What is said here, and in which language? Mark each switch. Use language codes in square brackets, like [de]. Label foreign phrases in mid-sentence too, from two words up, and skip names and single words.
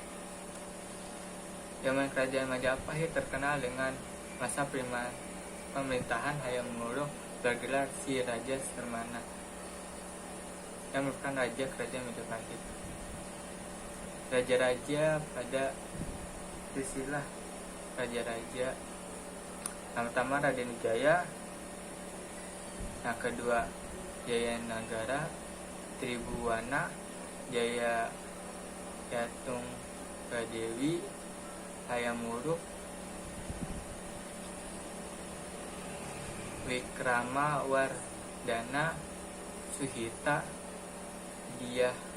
[id] Zaman kerajaan Majapahit terkenal dengan masa pemerintahan Hayam Wuruk bergelar Si Raja Sermana yang merupakan raja kerajaan Majapahit. Raja-raja pada silsilah raja-raja: yang pertama Raden Wijaya, yang kedua Jaya Nagara, Tribuwana, Jaya Yatung Gadewi, Hayam Wuruk, Wikrama Wardana, Suhita, Diah